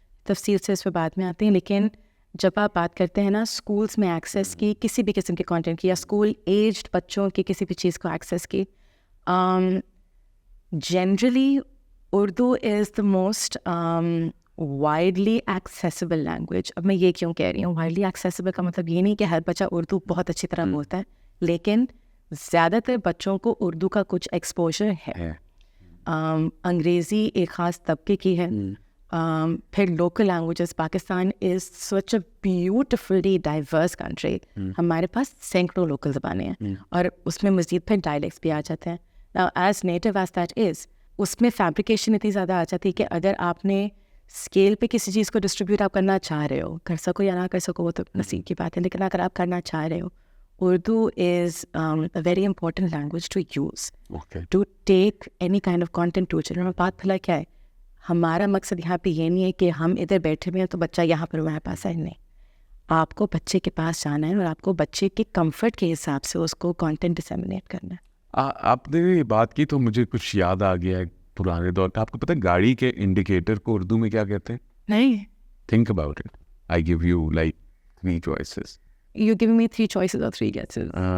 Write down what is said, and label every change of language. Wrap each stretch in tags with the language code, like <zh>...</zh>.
<ur>تفصیل سے اس پہ بعد میں آتے ہیں, لیکن جب آپ بات کرتے ہیں نا اسکولس میں ایکسیس کی, کسی بھی قسم کے کانٹینٹ کی, یا اسکول ایجڈ بچوں کی کسی بھی چیز کو ایکسیس کی,</ur> <en>Generally Urdu is the most widely accessible language.</en> <ur>اب میں یہ کیوں کہہ رہی ہوں وائڈلی ایکسیسیبل کا مطلب یہ نہیں کہ ہر بچہ اردو بہت اچھی طرح بولتا ہے, لیکن زیادہ تر بچوں کو اردو کا کچھ ایکسپوجر ہے. انگریزی ایک خاص طبقے کی ہے.</ur> <en>پھر local languages, Pakistan is such a beautifully diverse country.</en> <ur>ہمارے پاس سینکڑوں لوکل زبانیں ہیں, اور اس میں مزید پھر ڈائلیکٹس بھی آ جاتے ہیں.</ur> <en>Now, as native as that is,</en> <ur>اس میں فیبریکیشن اتنی زیادہ آ جاتی ہے کہ اگر آپ نے اسکیل پہ کسی چیز کو ڈسٹریبیوٹ آپ کرنا چاہ رہے ہو, کر سکو یا نہ کر سکو وہ تو نصیب کی بات ہے, لیکن اگر آپ کرنا چاہ رہے ہو,</ur> <en>Urdu is a very important language to use to take any kind of content to children.</en> <ur>بات بھلا کیا ہے, ہمارا مقصد یہاں پہ یہ نہیں ہے کہ ہم ادھر بیٹھے ہوئے ہیں تو بچہ یہاں پر ہمارے پاس ہے. نہیں, آپ کو بچے کے پاس جانا ہے اور آپ کو بچے کے کمفرٹ کے حساب سے اس کو کانٹینٹ ڈسیمینیٹ کرنا ہے. آپ نے یہ بات کی تو مجھے کچھ یاد آ گیا ہے پرانے دور کا. آپ کو پتہ ہے گاڑی کے انڈیکیٹر کو اردو میں کیا کہتے ہیں؟ نہیں.</ur> <en>Think about it. I give you like 3 choices. You give me 3 choices or 3 guesses.</en>